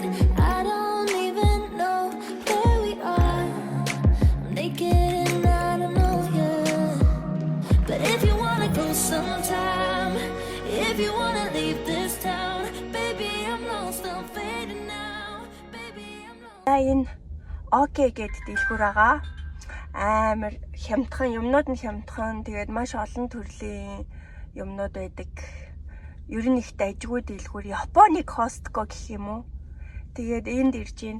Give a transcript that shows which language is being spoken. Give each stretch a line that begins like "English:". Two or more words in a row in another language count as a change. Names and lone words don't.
English: I don't even know where we are. I'm naked and I don't know you. But if you wanna go sometime, if you wanna leave this town, baby, I'm lost, I'm fading now.
Mongolian: Энэ окей гэдэг дэлгүүр байгаа. Амар хямдхан юмнууд нь хямдхан. Тэгээд маш олон төрлийн юмнууд байдаг. Ер нь их дажгүй дэлгүүр. Японы Costco гэх юм уу? Тэгээд энд ирж гин.